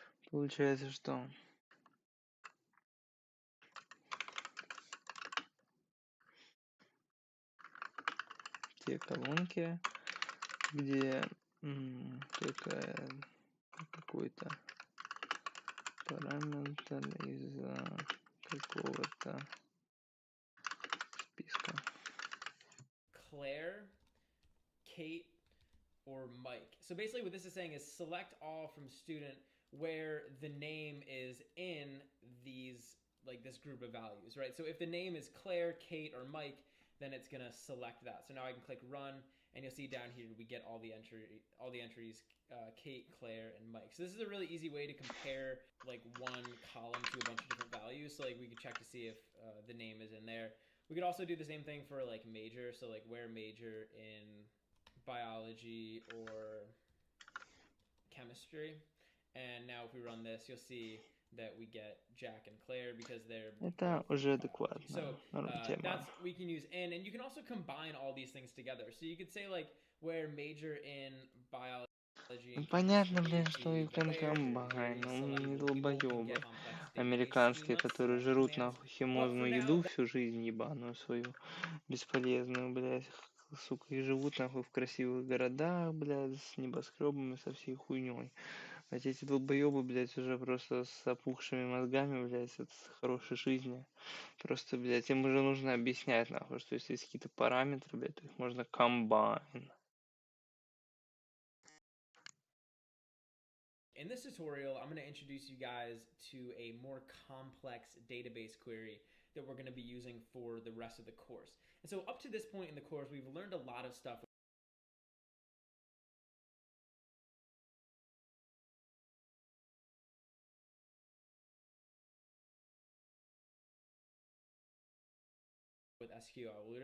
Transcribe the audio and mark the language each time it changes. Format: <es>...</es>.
<ru>Получается, что те колонки, где только какой-то параметр из какого-то списка.</ru> <en>Claire, Kate, or Mike. So basically what this is saying is select all from student where the name is in these, like this group of values, right? So if the name is Claire, Kate, or Mike, then it's gonna select that. So now I can click run, and you'll see down here we get all the entries, Kate, Claire, and Mike. So this is a really easy way to compare like one column to a bunch of different values. So like we could check to see if the name is in there. We could also do the same thing for like major. So like where major in biology or chemistry. And now if we run this, you'll see that we get Jack and Claire because they're</en> <ru>Это уже адекватно.</ru> <en>so</en> <ru>Тема.</ru> <en>that's we can use and you can also combine all these things together. So you could say like where major in biology.</en> <ru>Ну, понятно, блин, что</ru> <en>you can combine,</en> <ru>но он не долбоёбы американские, которые жрут нахуй химозную еду всю жизнь ебаную свою, бесполезную, блядь, сука, и живут нахуй в красивых городах, блядь, с небоскребами, со всей хуйней. А эти долбоёбы, блядь, уже просто с опухшими мозгами, блядь, от хорошей жизни. Просто, блядь, им уже нужно объяснять, нахуй, что если есть какие-то параметры, блядь, то их можно combine.</ru> <en>In this tutorial, I'm going to introduce you guys to a more complex database query that we're going to be using for the rest of the course. And so up to this point in the course, we've learned a lot of stuff with SQL.</en>